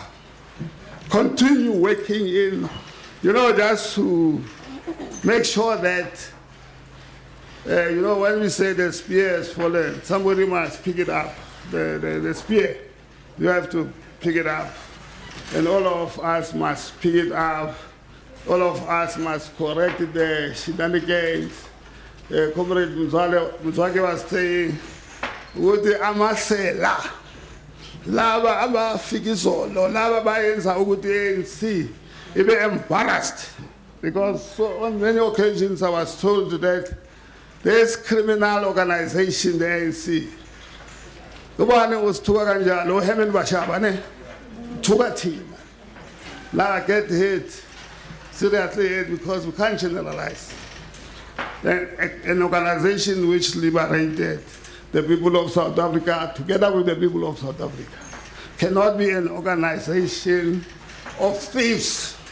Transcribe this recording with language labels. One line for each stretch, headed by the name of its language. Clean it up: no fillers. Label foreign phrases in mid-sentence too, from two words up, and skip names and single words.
English: Continue working in, just to make sure that, when we say the spear has fallen, somebody must pick it up. The spear, you have to pick it up. And all of us must pick it up. All of us must correct the shenanigans. Comrade Mzwaki was saying,
Zulu: ukuthi amasela laba abafika izolo laba bayenza ukuthi ANC ibe embarrassed,
English: because on many occasions I was told that this criminal organization, the ANC,
Zulu: ubani usithuka kanjalo Herman Bashaba ne thuka thina la
English: get hit seriously because we can't generalize. An organization which liberated the people of South Africa together with the people of South Africa cannot be an organization of thieves.